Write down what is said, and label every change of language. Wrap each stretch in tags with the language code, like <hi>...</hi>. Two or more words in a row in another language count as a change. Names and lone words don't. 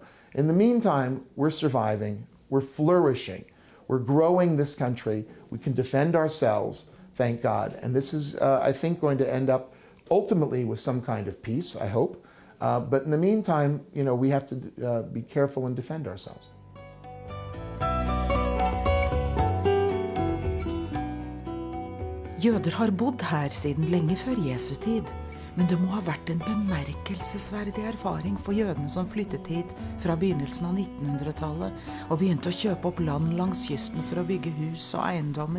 <en>In the meantime, we're surviving, we're flourishing, we're growing this country, we can defend ourselves, thank God. And this is, I think, going to end up ultimately with some kind of peace, I hope. But in the meantime, you know, we have to be careful and defend ourselves.</en> <no>Jøder har bodd her siden lenge før Jesu tid, men det må ha vært en bemerkelsesverdig erfaring for jødene som flyttet hit fra begynnelsen av 1900-tallet og begynte å kjøpe opp land langs kysten for å bygge hus og eiendommer.</no>